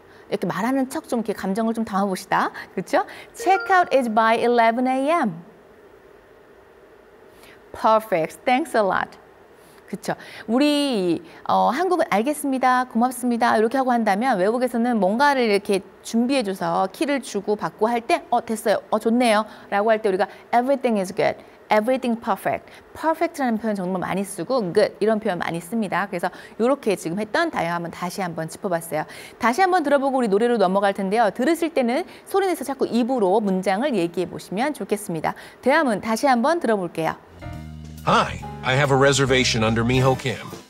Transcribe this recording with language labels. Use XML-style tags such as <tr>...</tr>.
<ko>이렇게 말하는 척 좀 이렇게 감정을 좀 담아봅시다. 그렇죠?</ko> <en>Checkout is by 11 a.m. Perfect. Thanks a lot.</en> <ko>그쵸. 우리 한국은 알겠습니다, 고맙습니다 이렇게 하고 한다면 외국에서는 뭔가를 이렇게 준비해줘서 키를 주고 받고 할 때 됐어요, 좋네요 라고 할 때 우리가</ko> <en>everything is good, everything perfect,</en> <ko>perfect라는 표현 정말 많이 쓰고 good 이런 표현 많이 씁니다. 그래서 이렇게 지금 했던 다요 한번 다시 한번 짚어봤어요. 다시 한번 들어보고 우리 노래로 넘어갈 텐데요. 들으실 때는 소리내서 자꾸 입으로 문장을 얘기해 보시면 좋겠습니다. 대화문 다시 한번 들어볼게요.</ko> <en>Hi, I have a reservation under Miho Kim.</en>